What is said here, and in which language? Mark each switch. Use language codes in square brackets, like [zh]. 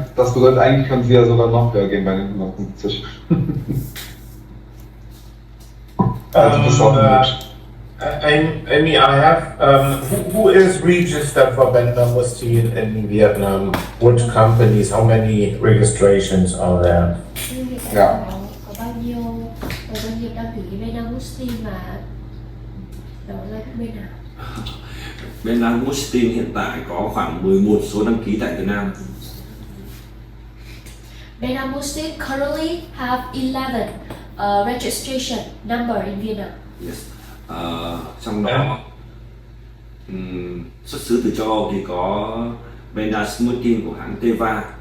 [de] Das bedeutet, eigentlich können Sie ja sogar noch höher gehen bei den 150. Also das ist auch gut. [en] Amy, I have, who is registered for Bendamustine in Vietnam? Which companies, how many registrations are there? [de] Ja. [vi] Có bao nhiêu doanh nghiệp đăng ký Bena Mustin mà đó là bên nào? Bena Mustin hiện tại có khoảng 11 số đăng ký tại Việt Nam. [en] Bena Mustin currently have 11 registration number in Vietnam. Yes. [vi] Trong đó xuất xứ từ châu Âu thì có Bena Mustin của hãng Teva.